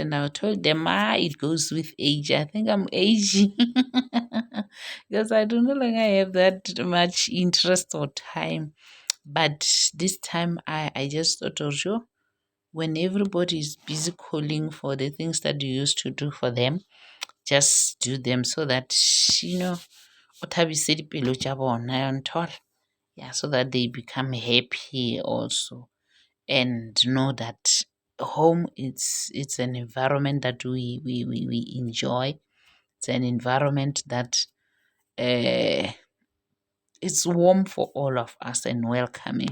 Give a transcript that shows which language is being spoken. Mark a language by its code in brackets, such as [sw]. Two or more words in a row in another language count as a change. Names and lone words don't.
[en] And I told them, it goes with age. I think I'm aging because I do no longer have that much interest or time. But this time, I just thought, of you, when everybody is busy calling for the things that you used to do for them, just do them so that, you know, [nso] o thabise dipelo tša bona, ya nthola? [en] Yeah, so that they become happy also and know that home, it's an environment that we enjoy. It's an environment that uh, it's warm for all of us and welcoming.